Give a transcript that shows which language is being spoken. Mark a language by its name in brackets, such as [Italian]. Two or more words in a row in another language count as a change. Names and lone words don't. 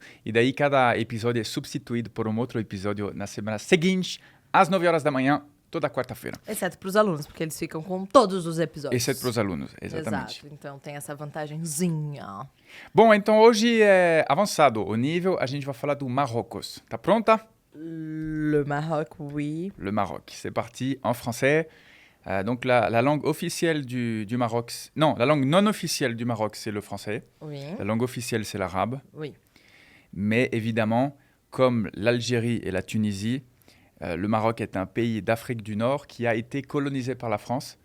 [Portuguese] E daí cada episódio é substituído por um outro episódio na semana seguinte, às 9 horas da manhã, toda quarta-feira. Exceto para os alunos, porque eles ficam com todos os episódios. Exceto para os alunos, exatamente. Exato, então tem essa vantagenzinha. Bom, então hoje é avançado o nível, a gente vai falar do Marrocos. Tá pronta? [French] Le Maroc, oui. Le Maroc, c'est parti en français. Donc la langue officielle du Maroc, non, la langue non officielle du Maroc, c'est le français. Oui. La langue officielle, c'est l'arabe. Oui. Mais évidemment, comme l'Algérie et la Tunisie, le Maroc est un pays d'Afrique du Nord qui a été colonisé par la France.